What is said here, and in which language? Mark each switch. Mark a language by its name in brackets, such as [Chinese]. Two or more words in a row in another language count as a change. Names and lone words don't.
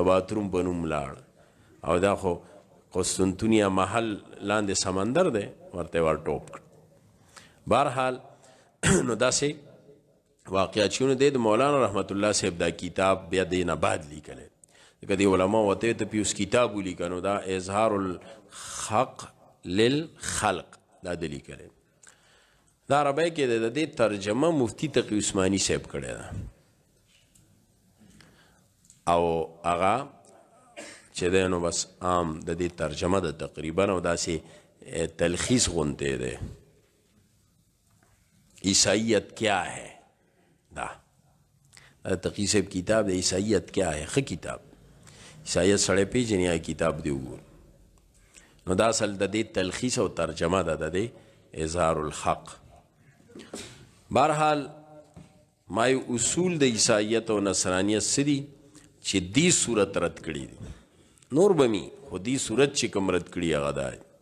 [Pashto] باتروم په نوم لاړ او دا خو قسطنطنیه محل لاندې سمندر دی ورته ور ټوپ کړ بهرحال نو داسې واقعات شونه دی د مولانا رحمت الله صاحب دا کتاب بیا دی نه بعد لیکلی ځکه دی علما ورته ته پیوس کتاب ولیکه نو دا اظهار الحق للخلق دا د لیکلی دا عربی کې د دې ترجمه مفتی تقی عثماني صاحب کړی ده او هغه چې دی نو بس عام د دې ترجمه ده تقریبا او داسې تلخیص غونتی دی عیسائیت کیا ہے دا تقی صاحب کتاب د عیسائیت کیا ہے ښه کتاب عیسائیت سړی پیژني هغه کتاب دی وګور نو دا اصل د دې تلخیص او ترجمه ده د دې اظهار الحق بهرحال ما اصول د عیسائیت او نصرانیت سری چې دی صورت رد کړي دي نور بمی خو دی صورت چې کوم رد کړي هغه دا